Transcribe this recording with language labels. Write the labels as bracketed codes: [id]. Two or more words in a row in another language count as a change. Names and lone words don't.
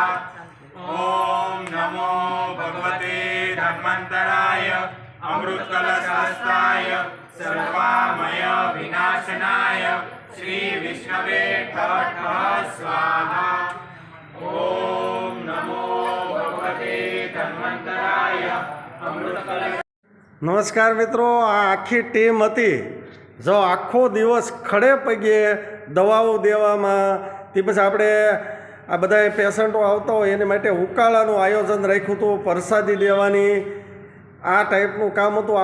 [sa] ओम नमो भगवते धन्वन्तराय अमृतकलशहस्ताय सर्वामय विनाशनाय श्री विष्णवे स्वाहा। ओम नमो भगवते धन्वन्तराय अमृतकलश। [gu] નમસ્કાર મિત્રો, આ આખી ટીમ હતી જો આખો દિવસ ખડે પગે દવાઓ દેવામાં તે પછી આપણે આ બધા પેશન્ટો આવતા હોય એની માટે ઉકાળાનું આયોજન રાખ્યું હતું, પ્રસાદી દેવાની આ ટાઈપનું કામ હતું.